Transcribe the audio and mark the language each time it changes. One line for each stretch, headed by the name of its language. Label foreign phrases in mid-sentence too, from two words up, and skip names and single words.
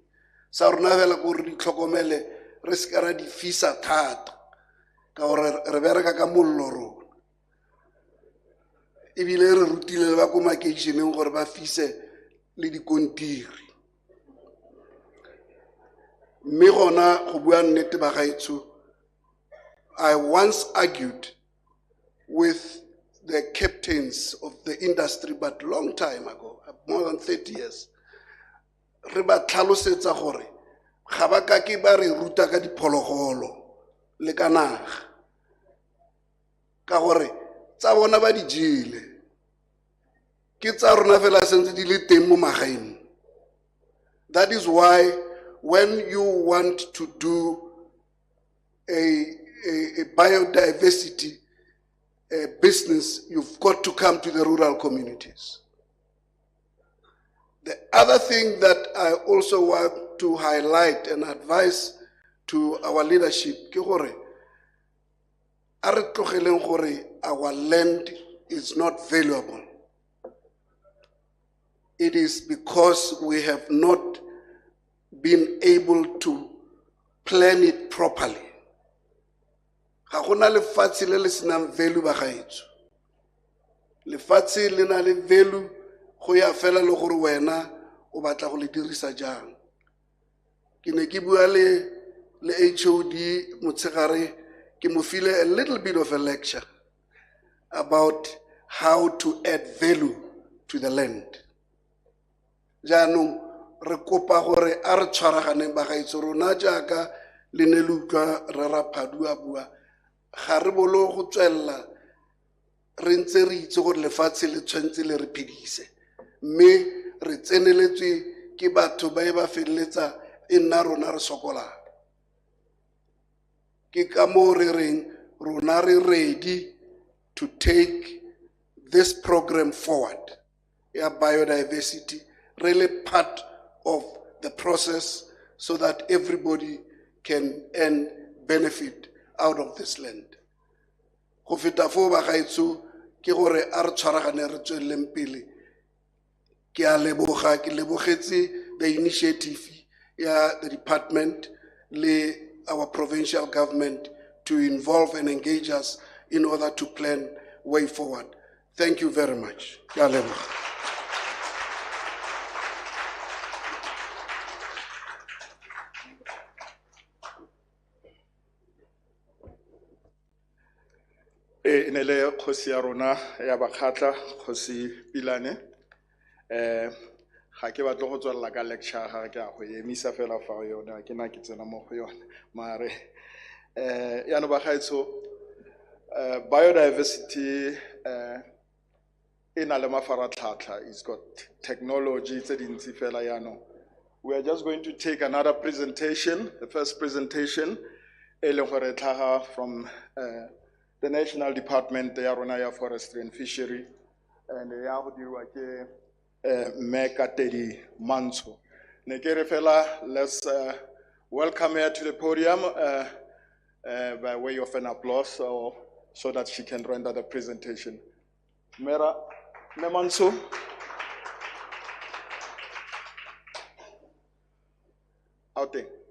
Tswana: Sa rona fela ko re di tlhokomele, re se ka ra di fisa thata ka gore re bereka ka mollo rona. Ebile re rutile le ba ko makeišeneng gore ba fise le dikontiri. Mme gona go bua nnete ba gaetsho,
English: I once argued with the captains of the industry, but long time ago, more than 30 years.
Tswana: Re ba tlhalosetsa gore ga ba ka ke ba re ruta ka diphologolo le ka naga, ka gore tsa bona ba di jele, ke tsa rona fela sentse di le teng mo magaeng.
English: That is why when you want to do a biodiversity business, you've got to come to the rural communities. The other thing that I also want to highlight and advise to our leadership,
Tswana: ke gore a re tlogeleng gore
English: our land is not valuable. It is because we have not been able to plan it properly.
Tswana: Ga gona lefatshe le le senang value ba gaetsho. Lefatshe le na le value go ya fela le gore wena o batla go le dirisa jang. Ke ne ke bua le HOD motshegare, ke mo file
English: a little bit of a lecture about how to add value to the land.
Tswana: Jaanong re kopa gore a re tshwaraganeng ba gaetsho, rona jaaka le ne le utlwa Rra Phadua bua, ga re bolo go tswella re ntse re itse gore lefatshe le tshwantse le re phedise, mme re tseneletswe ke batho ba e ba feleletsa e nna rona re sokolang. Ke ka moo re reng rona re
English: ready to take this program forward ya biodiversity, really part of the process so that everybody can earn benefit out of this land.
Tswana: Go feta foo ba gaetsho ke gore a re tshwaragane re tsweleng pele. Ke a leboga, ke lebogetse
English: the initiative ya the department le our provincial government to involve and engage us in order to plan way forward. Thank you very much.
Tswana: Ke a leboga. Ne le kgosi ya rona ya bakgatla, kgosi Pilane. Ga ke batle go tswella ka lecture ga ke a go emisa fela fa yona ke na ke tsena mo go yona mare ya no ba gaetso biodiversity ina le mafaratlhatlha,
English: it's got technology
Tswana: tse dintsi fela ya no.
English: We are just going to take another presentation, the first presentation
Tswana: e leng gore tlhaga
English: from the National Department
Tswana: ya rona ya
English: Forestry and Fishery, and
Tswana: ya go dirwa ke
English: Mekatedi Manso.
Tswana: Nekere fela,
English: let's welcome her to the podium by way of an applause so that she can render the presentation. Mera Manso. Out there.